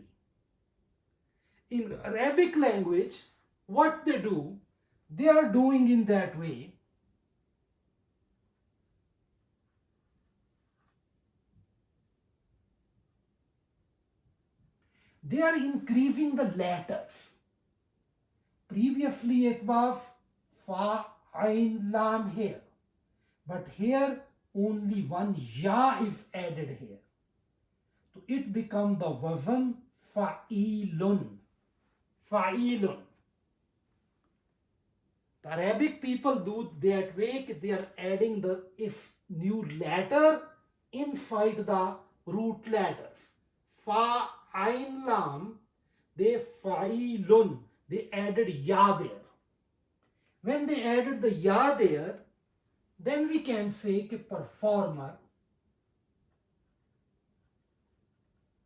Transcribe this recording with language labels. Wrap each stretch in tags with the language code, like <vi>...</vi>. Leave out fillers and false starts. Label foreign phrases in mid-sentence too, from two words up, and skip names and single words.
<en>In Arabic language, what they do, they are doing in that way. They are increasing the letters. Previously it was fa, ain, lam here. But here only one ya is added here. So it becomes the wazn fa'ilun. Fa'ilun. The Arabic people do that way, they are adding the if new letter inside the root letters. Fa, ain, lam, they fa'ilun. They added ya there. When they added the ya there, then we can say performer.</en>